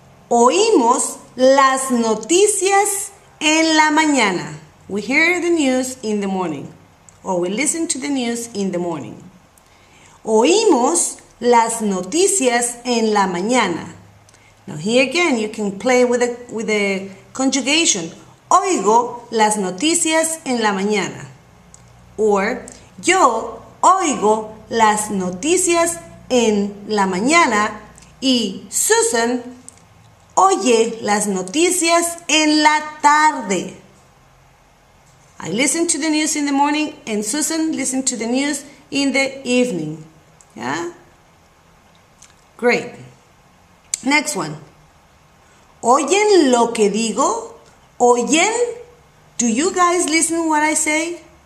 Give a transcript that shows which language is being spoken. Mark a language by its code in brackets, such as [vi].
[es] Oímos las noticias en la mañana. [en] We hear the news in the morning. Or we listen to the news in the morning. [es] Oímos las noticias en la mañana. [en] Now here again you can play with the conjugation. [es] Oigo las noticias en la mañana. Or yo oigo las noticias en la mañana y Susan oye las noticias en la tarde. [en] I listen to the news in the morning and Susan listens to the news in the evening. Yeah? Great. Next one. [es] ¿Oyen lo que digo? ¿Oyen? [en] Do you guys listen what I say?